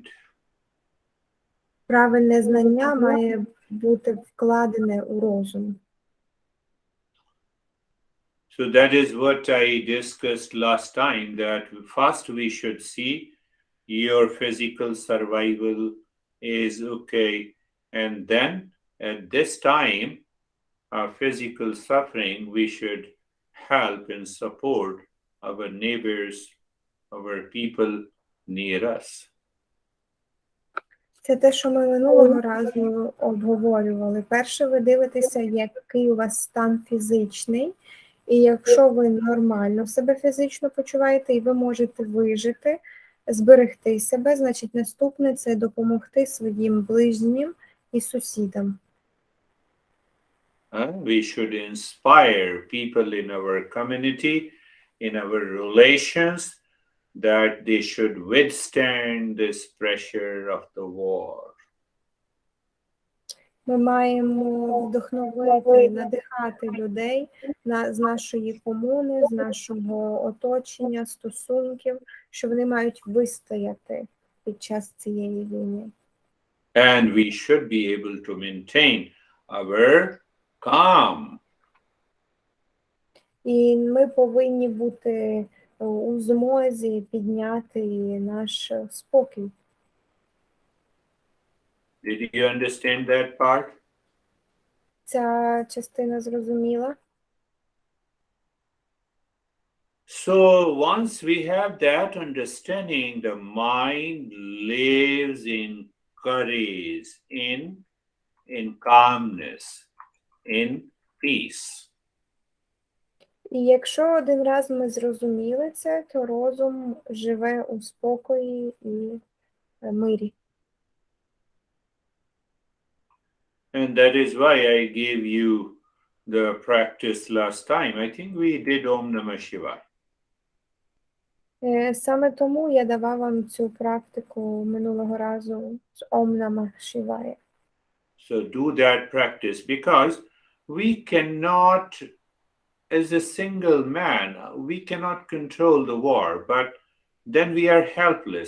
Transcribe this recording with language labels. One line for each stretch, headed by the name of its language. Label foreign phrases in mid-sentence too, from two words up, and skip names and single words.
Ukrainian: Правильне знання має бути вкладене у розум.
English: So that is what I discussed last time, that first we should see your physical survival is okay. And then at this time, our physical suffering, we should help and support our neighbors, our people near us.
Ukrainian: Це те, що ми минулого разу обговорювали. Перше, ви дивитеся, який у вас стан фізичний. І якщо ви нормально себе фізично почуваєте, і ви можете вижити, зберегти себе, значить наступне – це допомогти своїм ближнім і сусідам.
English: We should inspire people in our community, in our relations, that they should withstand this pressure of the war.
Ukrainian: Ми маємо вдохновити, надихати людей з нашої комуни, з нашого оточення, стосунків, що вони мають вистояти під час цієї війни.
English: And we should be able to maintain our calm.
Ukrainian: І ми повинні бути у змозі підняти наш спокій.
English: Did you understand that part?
Ukrainian: Ця частина зрозуміла?
English: So once we have that understanding, the mind lives in courage, in calmness, in peace.
Ukrainian: І якщо один раз ми зрозуміли це, то розум живе у спокої і мирі.
English: And that is why I gave you the practice last time. I think we did
Sanskrit: ॐ नमः शिवाय.
Ukrainian: Саме тому я давав вам цю практику минулого разу з
Sanskrit: ॐ नमः शिवाय.
English: So do that practice, because we cannot, as a single man, we cannot control the war, but then we are helpless.